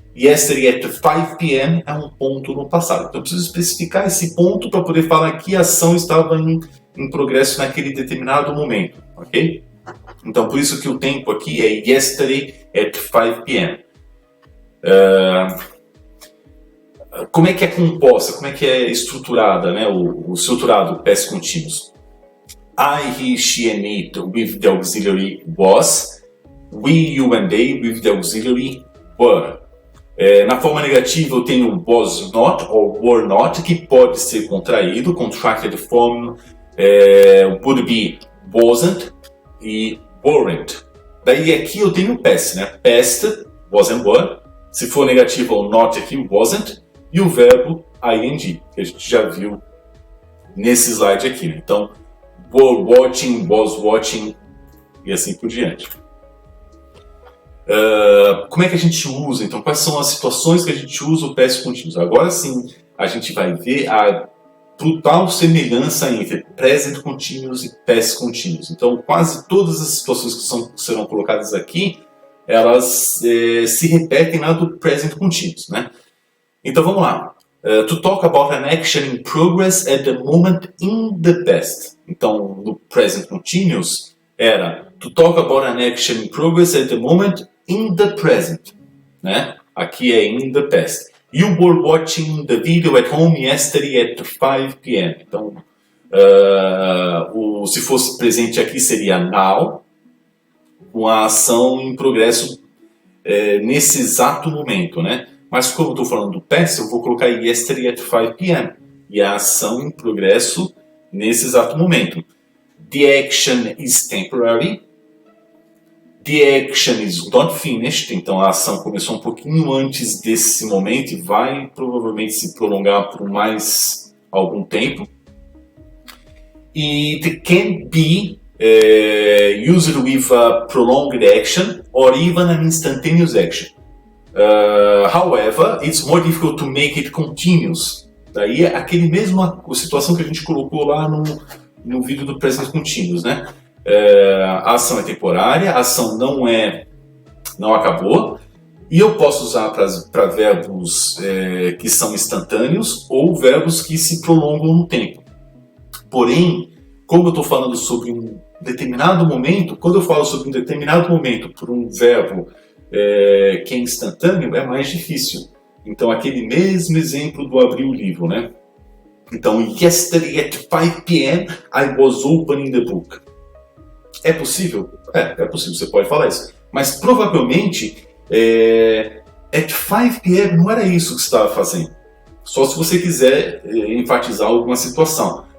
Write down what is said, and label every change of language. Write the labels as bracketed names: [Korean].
[English] Yesterday at 5 p.m. [Portuguese] é um ponto no passado. Então eu preciso especificar esse ponto para poder falar que a ação estava em progresso naquele determinado momento, ok? Então por isso que o tempo aqui é yesterday at 5 p.m. Como é que é composta, como é que é estruturada, né, o estruturado past continuous? [English] I, he, she and it with the auxiliary was. We, you and they with the auxiliary were. [Portuguese] Na forma negativa eu tenho was not ou were not, que pode ser contraído, [English] contracted form would be wasn't e weren't. [Portuguese] Daí aqui eu tenho past, né? Past, was and were. Se for negativo o not aqui, wasn't. E o verbo ing, que a gente já viu nesse slide aqui. Né? Então, were watching, was watching e assim por diante. Como é que a gente usa, então, quais são as situações que a gente usa o past continuous? Agora sim, a gente vai ver a brutal semelhança entre present continuous e past continuous. Então, quase todas as situações que serão colocadas aqui, elas se repetem lá do present continuous, né? Então, vamos lá. [English] To talk about an action in progress at the moment in the past. [Portuguese] Então, no present continuous, era [English] to talk about an action in progress at the moment in the present, [Portuguese] né? Aqui é [English] in the past. You were watching the video at home yesterday at 5 p.m. [Portuguese] Então, se fosse presente aqui seria now, com a ação em progresso nesse exato momento, né? Mas como eu estou falando do past, eu vou colocar [English] yesterday at 5 p.m. [Portuguese] E a ação em progresso nesse exato momento. [English] The action is temporary. The action is not finished. [Portuguese] Então a ação começou um pouquinho antes desse momento e vai provavelmente se prolongar por mais algum tempo. [English] E it can be used with a prolonged action or even an instantaneous action. However, it's more difficult to make it continuous. [Portuguese] Daí é aquele mesma situação que a gente colocou lá no vídeo do present continuous, né? A ação é temporária, a ação não acabou, e eu posso usar para verbos que são instantâneos ou verbos que se prolongam no tempo. Porém, como eu estou falando sobre um determinado momento, quando eu falo sobre um determinado momento por um verbo que é instantâneo, é mais difícil. Então, aquele mesmo exemplo do abrir o livro, né? Então, [English] yesterday at 5 p.m. I was opening the book. [Portuguese] É possível? É possível, você pode falar isso. Mas provavelmente, [English] at 5 p.m. [Portuguese] não era isso que você estava fazendo. Só se você quiser enfatizar alguma situação.